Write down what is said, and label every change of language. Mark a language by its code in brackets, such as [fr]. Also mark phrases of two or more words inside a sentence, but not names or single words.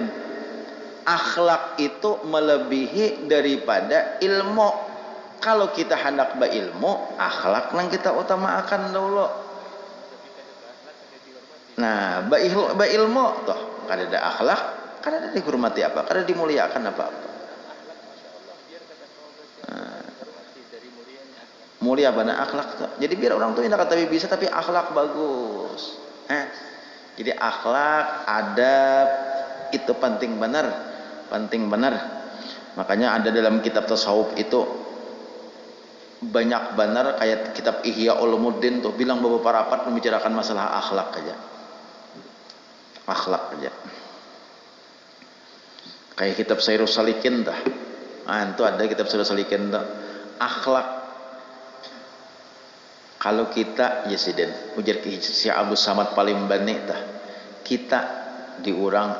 [bjn] Akhlak itu melebihi daripada ilmu. Kalau kita hendak berilmu, akhlak nang kita utamakan dulu. Nah, berilmu toh kada ada akhlak, kada ada dihormati apa, kada dimuliakan apa-apa. Mulia bana akhlak tuh. Jadi biar orang tuh tidak kata bisa tapi akhlak bagus. Jadi akhlak, adab itu penting benar, penting benar. Makanya ada dalam kitab tasawuf itu banyak benar kayak kitab Ihya Ulumuddin tuh bilang beberapa rapat membicarakan masalah akhlak aja. Akhlak aja. Kayak kitab Sairus Salikin dah. Itu ada kitab Sairus Salikin tuh. Akhlak. Kalau kita ya siden ujar si Abu Samad paling banyak tah kita diurang